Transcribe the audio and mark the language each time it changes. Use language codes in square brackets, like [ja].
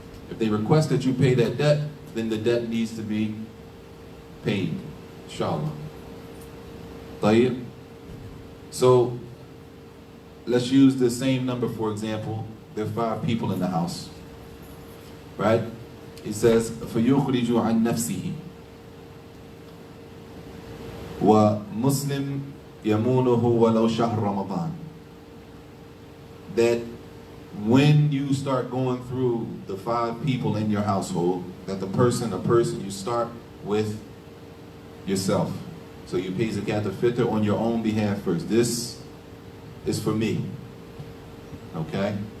[en] If they request that you pay that debt, then the debt needs to be paid, inshallah. طيب. So, let's use the same number, for example. There are 5 people in the house, right? It says, [ar] فَيُخْرِجُ عَنْ نَفْسِهِ وَمُسْلِمْ يَمُونُهُ وَلَوْ شَهْرَ رَمَضَانِ. [en] That when you start going through the 5 people in your household, that a person, you start with yourself. So you pay zakat al-fitr on your own behalf first. This is for me. Okay?